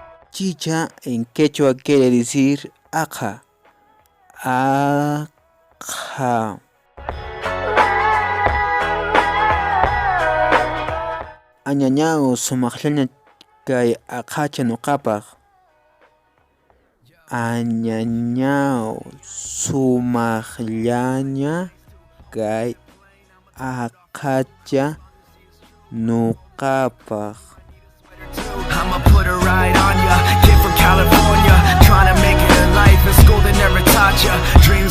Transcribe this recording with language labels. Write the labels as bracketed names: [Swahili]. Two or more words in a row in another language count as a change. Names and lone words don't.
[Spanish] Chicha en quechua quiere decir aja. Aja. [Quechua] Añañao sumaklaña kay ajacha nuqapaq. Añañao sumaklaña kay ajacha nuqapaq. [English] I'ma put a ride on ya. Kid from California, trying to make it in life. In school they never taught ya.